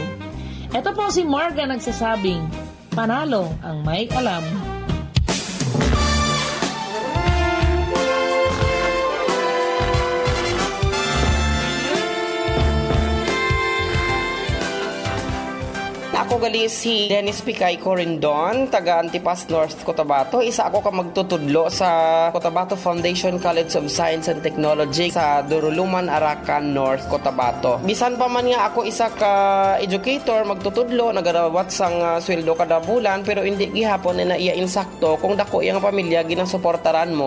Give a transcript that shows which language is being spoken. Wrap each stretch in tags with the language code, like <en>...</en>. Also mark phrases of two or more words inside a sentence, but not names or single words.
<tl>Ito po si Marga nagsasabing, panalo ang may alam.</tl> <hil>Ako gali si Dennis Picay Corindon, taga Antipas North, Cotabato. Isa ako ka magtutudlo sa Cotabato Foundation College of Science and Technology sa Duruluman, Arakan North, Cotabato. Bisan pa man nga ako isa ka educator, magtutudlo, nagarawat sang sweldo kada bulan, pero hindi gihapon na iya insakto kung dako iyang pamilya ginasuportaran mo.</hil>